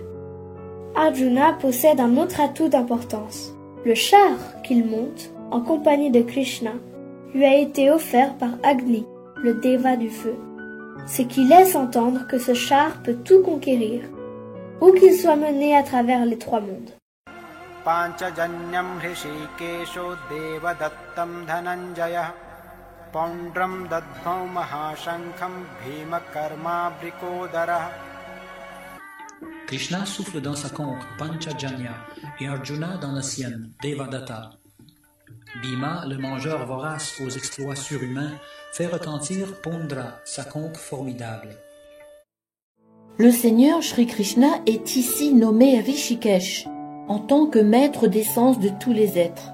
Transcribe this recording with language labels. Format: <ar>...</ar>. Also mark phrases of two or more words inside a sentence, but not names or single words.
<fr>Arjuna possède un autre atout d'importance. Le char qu'il monte, en compagnie de Krishna, lui a été offert par Agni, le déva du feu, ce qui laisse entendre que ce char peut tout conquérir, où qu'il soit mené à travers les trois mondes.</fr> <sa>पाञ्चजन्यं हृषीकेशो देवदत्तं धनञ्जय पण्ड्रं दध्मौ महाशङ्खं भीम कर्म बृकोदर.</sa> <fr>Krishna souffle dans sa conque Panchajanya et Arjuna dans la sienne, Devadatta. Bhima, le mangeur vorace aux exploits surhumains, fait retentir Pondra, sa conque formidable. Le Seigneur Shri Krishna est ici nommé Rishikesh, en tant que maître des sens de tous les êtres.</fr>